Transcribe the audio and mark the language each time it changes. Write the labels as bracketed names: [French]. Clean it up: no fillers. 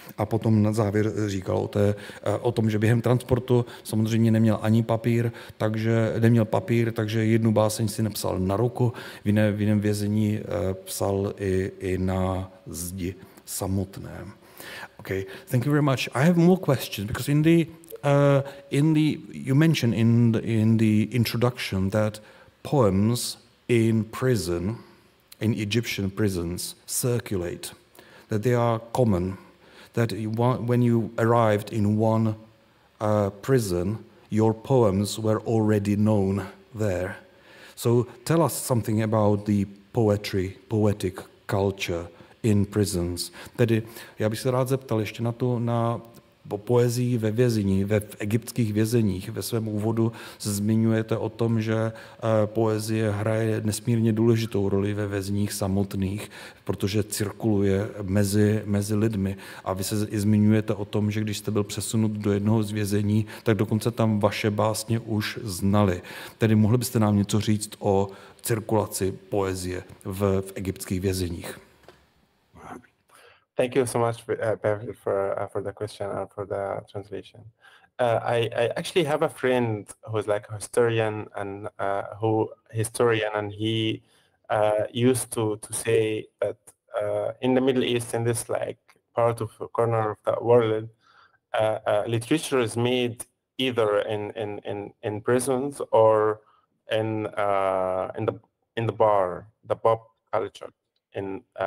[Czech] A potom na závěr říkal o tom, že během transportu samozřejmě neměl papír, takže jednu báseň si nepsal na ruku, v jiném vězení psal i na zdi samotné. [English] Okay, thank you very much. I have more questions because you mentioned in the introduction that poems in prison, in Egyptian prisons, circulate, that they are common, that when you arrived in one prison, your poems were already known there. So tell us something about the poetic culture in prisons. [Czech] Tedy já bych se rád zeptal ještě na poezii ve vězení, ve egyptských vězeních. Ve svém úvodu se zmiňujete o tom, že poezie hraje nesmírně důležitou roli ve vězních samotných, protože cirkuluje mezi lidmi. A vy se i zmiňujete o tom, že když jste byl přesunut do jednoho z vězení, tak dokonce tam vaše básně už znali. Tedy mohli byste nám něco říct o cirkulaci poezie v egyptských vězeních? [English] Thank you so much, Pavel, for the question and for the translation. I actually have a friend who's like a historian and he used to say that in the Middle East, in this like part of a corner of the world, literature is made either in prisons or in the bar, the pub culture in